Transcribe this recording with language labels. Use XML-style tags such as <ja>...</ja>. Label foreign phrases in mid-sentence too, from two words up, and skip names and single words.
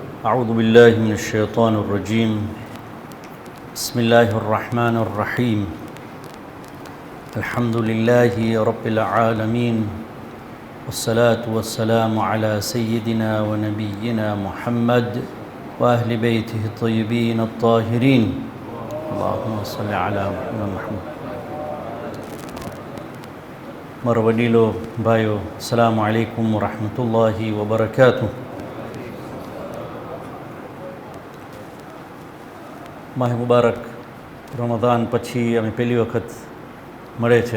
<ar>أعوذ بالله من الشيطان الرجيم بسم الله الرحمن الرحيم الحمد لله رب العالمين والصلاة والسلام على سيدنا ونبينا محمد وأهل بيته الطيبين الطاهرين اللهم صل على محمد.</ar> <gu>મારા વડીલો, ભાઈઓ,</gu> <ar>السلام عليكم ورحمة الله وبركاته.</ar> <gu>માહ મુબારક રમઝાન પછી અમે પહેલી વખત મળે છે.</gu>